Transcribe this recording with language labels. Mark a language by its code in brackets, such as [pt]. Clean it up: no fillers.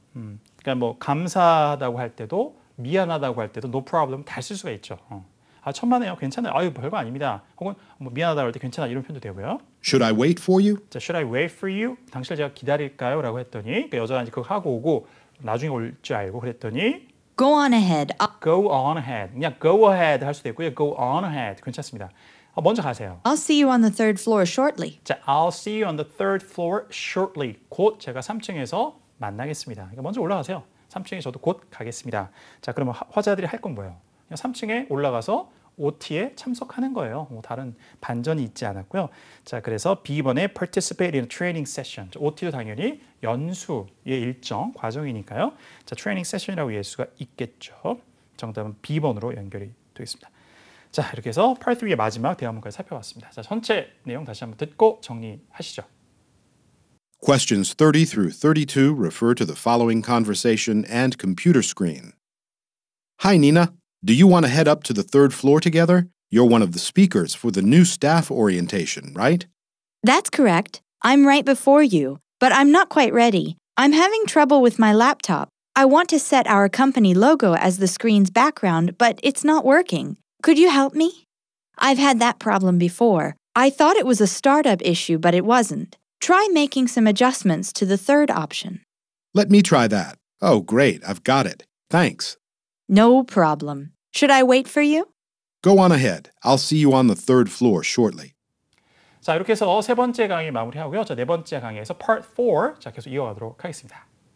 [ko] 그러니까 뭐 감사하다고 할 때도 미안하다고 할 때도 no problem 다 쓸 수가 있죠. 천만에요. 괜찮아요. 아유, 별거 아닙니다. 혹은 뭐 미안하다고 할 때 괜찮아 이런 표현도 되고요. [en] Should I wait for you? [ko] 자, [en] should I wait for you? [ko] 당신을 제가 기다릴까요? 라고 했더니 그러니까 여자가 이제 그거 하고 오고 나중에 올 줄 알고 그랬더니 [en] Go on ahead. go on ahead. [ko] 그냥 go ahead 할 수도 있고요. [en] go on ahead. [ko] 괜찮습니다. 먼저 가세요. [en] I'll see you on the third floor shortly. [ko] 자, [en] I'll see you on the third floor shortly. [ko] 곧 제가 3층에서 만나겠습니다. 그러니까 먼저 올라가세요. 3층에 저도 곧 가겠습니다. 자, 그러면 화자들이 할 건 뭐예요? 그냥 3층에 올라가서 OT에 참석하는 거예요. 뭐 다른 반전이 있지 않았고요. 자, 그래서 B번에 [en] participate in a training session. [ko] OT도 당연히 연수의 일정, 과정이니까요. 자, 트레이닝 세션이라고 이해할 수가 있겠죠. 정답은 B번으로 연결이 되겠습니다. 자, 이렇게 해서 Part 3의 마지막 대화문까지 살펴봤습니다. 자, 전체 내용 다시 한번 듣고 정리하시죠. [en] Questions 30 through 32 refer to the following conversation and computer screen. Hi, Nina. Do you want to head up to the third floor together? You're one of the speakers for the new staff orientation, right? That's correct. I'm right before you, but I'm not quite ready. I'm having trouble with my laptop. I want to set our company logo as the screen's background, but it's not working. Could you help me? I've had that problem before. I thought it was a startup issue, but it wasn't. Try making some adjustments to the third option. Let me try that. Oh, great. I've got it. Thanks. No problem. Should I wait for you? Go on ahead. I'll see you on the third floor shortly. [ko] 자, 이렇게 해서 세 번째 강의 마무리하고요. 자, 네 번째 강의에서 Part 4 자, 계속 이어가도록 하겠습니다.